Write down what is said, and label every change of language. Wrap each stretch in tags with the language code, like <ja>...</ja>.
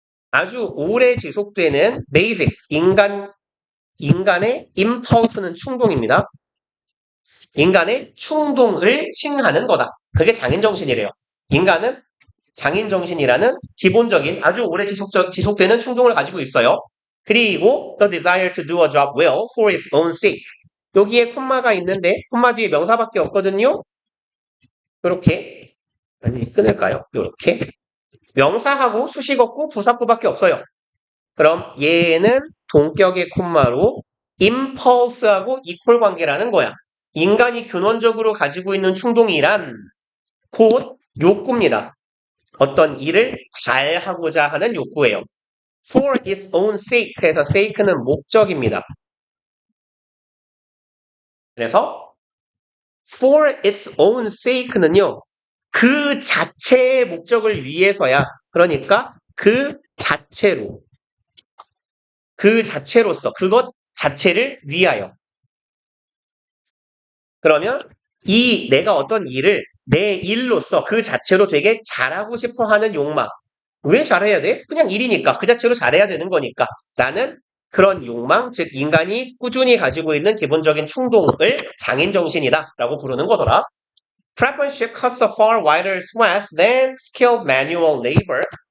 <ko>아주 오래 지속되는 basic, 인간의 impulse는 충동입니다. 인간의 충동을 칭하는 거다. 그게 장인정신이래요. 인간은 장인정신이라는 기본적인 아주 오래 지속되는 충동을 가지고 있어요. 그리고</ko> <en>the desire to do a job well for its own sake.</en> <ko>여기에 콤마가 있는데 콤마 뒤에 명사밖에 없거든요. 이렇게, 아니 끊을까요? 이렇게 명사하고 수식어구, 부사구밖에 없어요. 그럼 얘는 동격의 콤마로 impulse하고 equal 관계라는 거야. 인간이 근원적으로 가지고 있는 충동이란 곧 욕구입니다. 어떤 일을 잘 하고자 하는 욕구예요.</ko> <en>for its own sake</en> <ko>해서 sake는 목적입니다. 그래서</ko> <en>for its own sake</en> <ko>는요. 그 자체의 목적을 위해서야. 그러니까 그 자체로. 그 자체로서. 그것 자체를 위하여. 그러면 내가 어떤 일을 내 일로서 그 자체로 되게 잘하고 싶어 하는 욕망. 왜 잘해야 돼? 그냥 일이니까. 그 자체로 잘해야 되는 거니까. 나는 그런 욕망, 즉 인간이 꾸준히 가지고 있는 기본적인 충동을 장인정신이다 라고 부르는 거더라.</ko> <en>Craftsmanship cuts a far wider swath than skilled manual labor.</en>